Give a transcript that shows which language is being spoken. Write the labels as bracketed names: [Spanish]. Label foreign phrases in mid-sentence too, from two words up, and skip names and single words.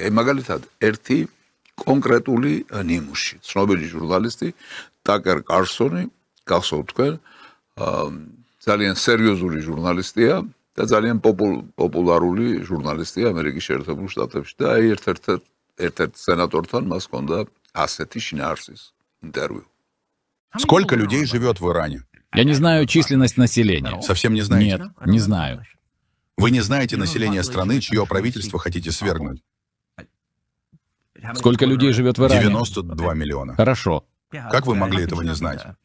[Georgian] აი მაგალითად, ერთი კონკრეტული ნიმუში, ცნობილი ჟურნალისტი ტაკერ კარლსონი, გახსოვთ თქვენ, ძალიან სერიოზული ჟურნალისტია და ძალიან პოპულარული ჟურნალისტია ამერიკის შეერთებულ შტატებში და აი ერთ-ერთ სენატორთან მას ჰქონდა ასეთი შინაარსის ინტერვიუ. [Russian] Сколько людей живет в Иране? Я не знаю численность населения. Совсем не знаете? Нет, не знаю. Вы не знаете население страны, чье правительство хотите свергнуть? Сколько людей живет в Иране? 92 миллиона. Хорошо. Как вы могли этого не знать?